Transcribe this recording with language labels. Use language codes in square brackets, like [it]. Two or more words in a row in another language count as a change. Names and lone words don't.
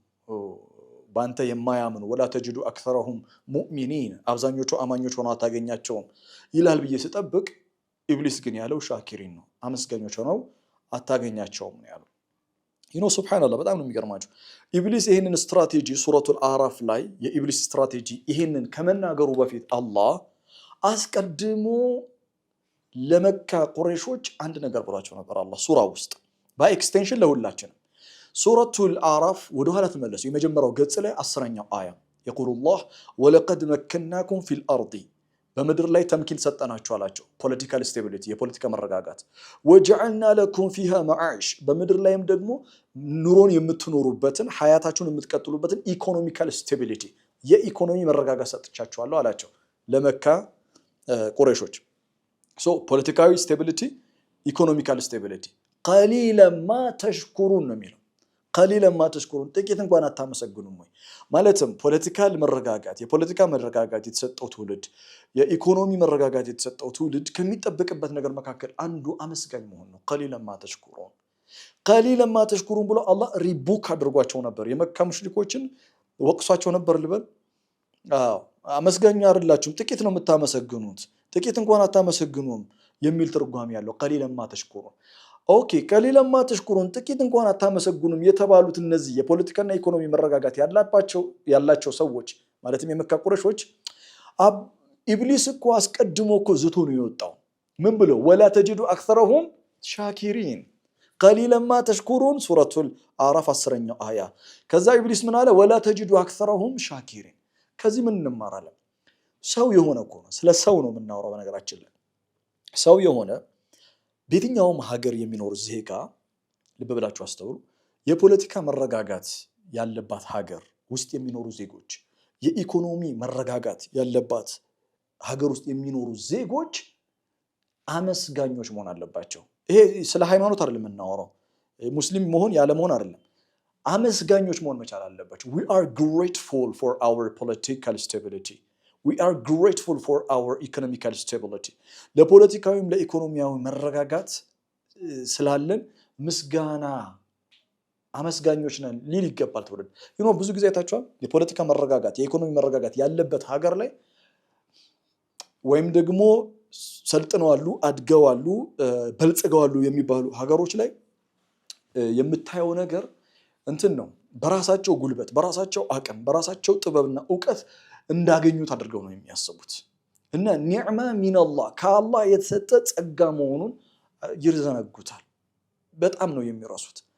[am] ባንተ የማያምኑ [ar] ولا تجد أكثرهم مؤمنين [am] አብዛኞቹ አማኞች ሆነው አታገኛቸውም ይላል ብዬ ስጠብቅ ኢብሊስ ግን ያለው ሻኪሪን ነው አመስጋኞች ሆነው አታገኛቸውም ነው ያለው ይኖ ሱብሃንአላህ በጣም ነው የሚገርማችሁ ኢብሊስ ይሄንን ስትራቴጂ ሱረቱል አዕራፍ ላይ የኢብሊስ ስትራቴጂ ይሄንን ከመናገሩ በፊት አላህ አስቀድሞ ለመካ ቁረይሾች አንድ ነገር ብሏቸው ነበር አላህ ሱራ ውስጥ በኤክስቴንሽን ለሁላችንም ሱረቱል አዕራፍ ወደ ኋላ ተመለሱ የመጀመሪያው ገጽ ላይ 10ኛው አያ [ar] يقول الله ولقد مكناكم في الارض [am] በመድር ላይ ተምኪን ሰጠናችሁ አላቸው [en] political stability [am] የፖለቲካ መረጋጋት [ar] وجعلنا لكم فيها معاش [am] በመድር ላይም ደግሞ ኑሮን የምትኖሩበትን ሐያታችሁን የምትቀጥሉበትን [en] economical stability [am] የኢኮኖሚ መረጋጋት ሰጥቻችኋለሁ አላቸው ለመካ ቁረይሾች ፖለቲካዊ [en] stability economical stability [ar] قليلا ما تشكرون [am] ነው የሚለው [ar] قليلا ما تشكرون [am] ጥቂት እንኳን አታመሰግኑም ወይ ማለትም ፖለቲካል መረጋጋት የፖለቲካ መረጋጋት የተሰጠው ትውልድ የኢኮኖሚ መረጋጋት የተሰጠው ትውልድ ከሚጠበቅበት ነገር መካከል አንዱ አመስጋኝ መሆን ነው [ar] قليلا ما تشكرون قليلا ما تشكرون [am] ብሎ አላህ ሪቡክ አድርጓቸው ነበር የመካ ሙሽሪኮችን ወቅሷቸው ነበር ልበል አመስጋኝ አይደላችሁም ጥቂት ነው የምታመሰግኑት ጥቂት እንኳን አታመሰግኑም የሚል ትርጓሜ ያለው [ar] قليلا ما تشكرون [am] ኦኬ [ar] قليلا ما تشكرون [am] ጥቂት እንኳን አታመሰግኑም የተባሉት እነዚህ የፖለቲካና ኢኮኖሚ መረጋጋት ያላቸው ሰዎች ማለትም የመካ ቁረይሾች ኢብሊስ እኮ አስቀድሞ እኮ ዝቶ ነው የወጣው ምን ብሎ [ar] ولا تجد اكثرهم شاكرين قليلا ما تشكرون [am] ሱረቱል አዕራፍ 10ኛው አያ ከዛ ኢብሊስ ምን አለ [ar] ولا تجد اكثرهم شاكرين [am] ከዚህ ምን እንማራለን ሰው የሆነ እኮ ነው ስለ ሰው ነው የምናወራው በነገራችን ላይ ሰው የሆነ በየትኛውም ሀገር የሚኖር ዜጋ ልብ ብላችሁ አስተውሉ የፖለቲካ መረጋጋት ያለባት ሀገር ውስጥ የሚኖሩ ዜጎች የኢኮኖሚ መረጋጋት ያለባት ሀገር ውስጥ የሚኖሩ ዜጎች አመስጋኞች መሆን አለባቸው ይሄ ስለ ሃይማኖት አይደለም የምናወራው ሙስሊም መሆን ያለ መሆን አይደለም አመስጋኞች መሆን መቻል አለባቸው [en] we are grateful for our political stability we are grateful for our economical stability [am] ለፖለቲካዊም ለኢኮኖሚያዊ መረጋጋት ስላለን ምስጋና አመስጋኞች ነን ሊል ይገባል ተብሎ ብዙ ጊዜ አይታችኋል የፖለቲካ መረጋጋት የኢኮኖሚ መረጋጋት ያለበት ሀገር ላይ ወይም ደግሞ ሰልጥነዋሉ አድገዋሉ በልጽገዋሉ የሚባሉ ሀገሮች ላይ የምታየው ነገር እንትን ነው በራሳቸው ጉልበት በራሳቸው አቅም በራሳቸው ጥበብና ዕውቀት እንዳገኙት አድርገው ነው የሚያስቡት እና [ar] نعمة من الله [am] ከአላህ የተሰጠ ጸጋ መሆኑን ይርዘነጉታል በጣም ነው የሚረሱት